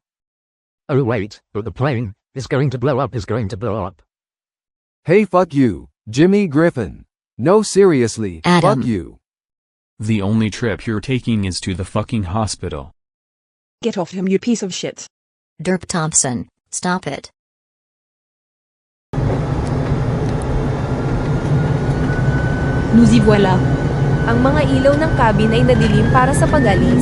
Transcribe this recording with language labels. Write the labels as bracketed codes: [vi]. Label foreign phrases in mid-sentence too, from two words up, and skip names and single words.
[en] Oh wait, but the plane is going to blow up, Hey, fuck you, Jimmy Griffin. No, seriously, Adam. Fuck you. The only trip you're taking is to the fucking hospital. Get off him, you piece of shit. Derp Thompson, stop it. [fr] Nous y voilà. [tl] Ang mga ilaw ng cabin ay nadilim para sa pag-alis.